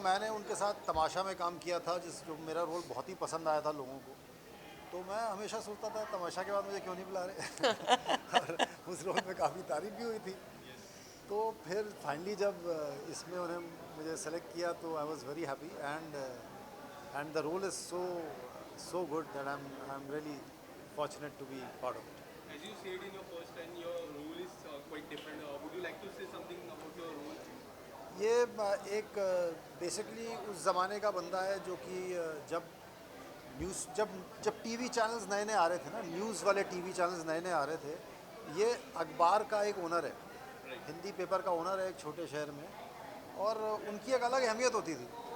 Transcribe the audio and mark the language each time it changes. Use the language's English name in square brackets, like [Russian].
[Hindi] मैंने उनके साथ तमाशा में काम किया था, जो मेरा रोल बहुत ही पसंद आया था लोगों को, तो मैं हमेशा सोचता था तमाशा के बाद मुझे क्यों नहीं बुला रहे और उस रोल में काफ़ी तारीफ भी हुई थी। तो फिर फाइनली जब इसमें उन्हें मुझे सेलेक्ट किया तो [English] I was very happy. And the role is so good that I am really fortunate to be part of it. As you said in your first line, your role is quite different. Would you like to say something about your role? [Hindi] ये एक basically उस ज़माने का बंदा है जो कि जब न्यूज़ जब जब टीवी चैनल्स नए नए आ रहे थे ना, न्यूज़ वाले टीवी चैनल्स नए नए आ रहे थे, ये अखबार का एक ओनर है, हिंदी पेपर का ओनर है एक छोटे शहर में, और उनकी एक अलग अहमियत होती थी।